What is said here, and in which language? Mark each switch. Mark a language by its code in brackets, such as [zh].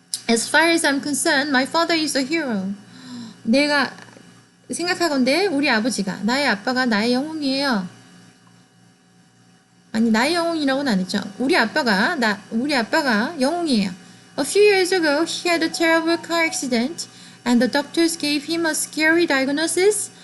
[en] As far as I'm concerned, my father is a hero. [ko] 내가 생각하건대 우리 아버지가, 나의 아빠가 나의 영웅이에요. 아니, 나의 영웅이라고는 안 했죠. 우리 아빠가 영웅이에요. [en] A few years ago, he had a terrible car accident, and the doctors gave him a scary diagnosis.